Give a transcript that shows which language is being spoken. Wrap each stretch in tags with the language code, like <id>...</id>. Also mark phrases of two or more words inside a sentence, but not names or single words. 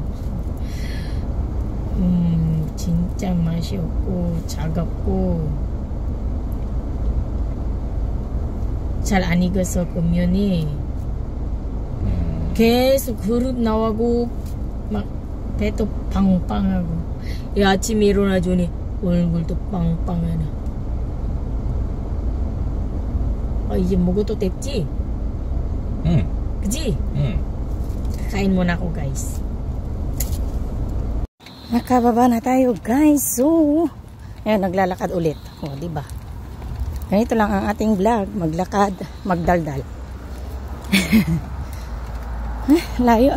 <ko>진짜 맛이 없고 차갑고 잘 안 익어서 그 면이 계속 그릇 나오고 막 배도 빵빵하고. 아침에 일어나주니 얼굴도 빵빵하네. 이제 먹어도 됐지? 응. 그치? 응.</ko> <tl>Kain muna ako guys. Nakababa na tayo guys. So, ayan, naglalakad ulit. O, diba? Ganito lang ang ating vlog. Maglakad, magdaldal. Layo.</tl>